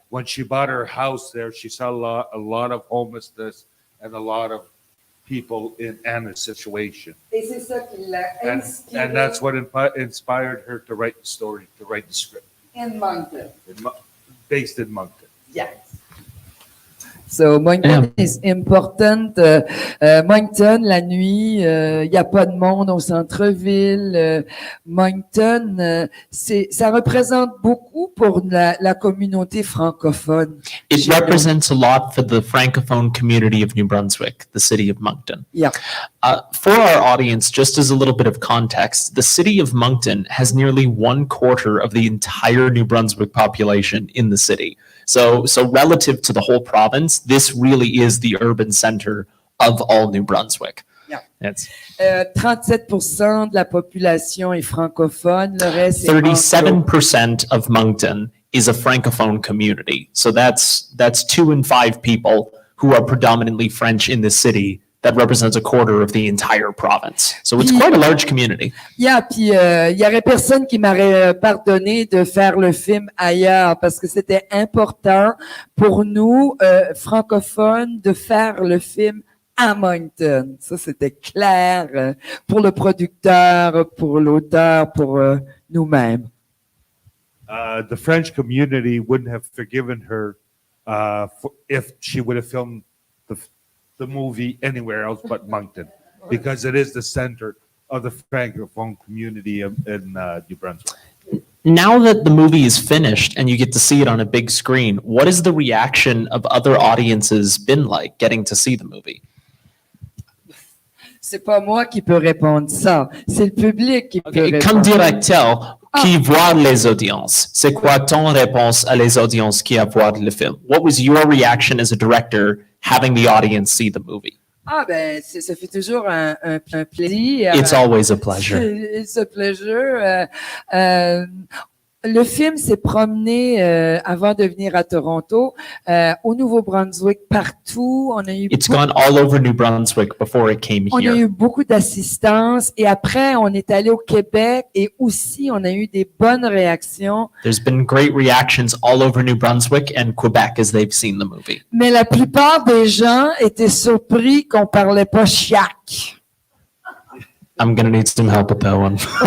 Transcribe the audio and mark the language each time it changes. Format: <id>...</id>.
<en>when she bought her house there, she saw a lot of homelessness and a lot of people in Anna's situation.</en> <fr>Et c'est ça qui l'a</fr> <en>And,</en> <fr>inspiré</fr> <en>and that's what inspired her to write the story, to write the script, in Moncton. based in Moncton. Yes. So Moncton is important.</en> <fr>Moncton, la nuit, il n'y a pas de monde au centre-ville. Moncton, ça représente beaucoup pour la communauté francophone.</fr> <en>It represents a lot for the Francophone community of New Brunswick, the city of Moncton. Yeah. For our audience, just as a little bit of context, the city of Moncton has nearly 1/4 of the entire New Brunswick population in the city. So relative to the whole province, this really is the urban center of all New Brunswick. Yeah. It's</en> <fr>37% de la population est francophone, le reste est</fr> <en>37% of Moncton is a Francophone community. So that's 2 in 5 people who are predominantly French in this city. That represents 1/4 of the entire province. So it's quite a large community.</en> <fr>Yeah, puis il y aurait personne qui m'aurait pardonné de faire le film ailleurs parce que c'était important pour nous, francophones, de faire le film à Moncton. Ça, c'était clair pour le producteur, pour l'auteur, pour nous-mêmes.</fr> <en>The French community wouldn't have forgiven her if she would have filmed the movie anywhere else but Moncton, because it is the center of the Francophone community in New Brunswick. Now that the movie is finished and you get to see it on a big screen, what has the reaction of other audiences been like getting to see the movie?</en> <fr>C'est pas moi qui peux répondre ça, c'est le public qui peut répondre. Comme directeur qui voit les audiences, c'est quoi ton réponse à les audiences qui voient le film?</fr> <en>What was your reaction as a director having the audience see the movie?</en> <fr>Ah ben, ça fait toujours un plaisir.</fr> <en>It's always a pleasure. It's a pleasure.</en> <fr>Le film s'est promené avant de venir à Toronto, au Nouveau-Brunswick, partout.</fr> <en>It's gone all over New Brunswick before it came</en> <fr>On a</fr> <en>here.</en> <fr>eu beaucoup d'assistance et après, on est allé au Québec et aussi, on a eu des bonnes réactions.</fr> <en>There's been great reactions all over New Brunswick and Quebec as they've seen the movie.</en> <fr>Mais la plupart des gens étaient surpris qu'on parlait pas chiac.</fr> <en>I'm going to need some help with that one.</en>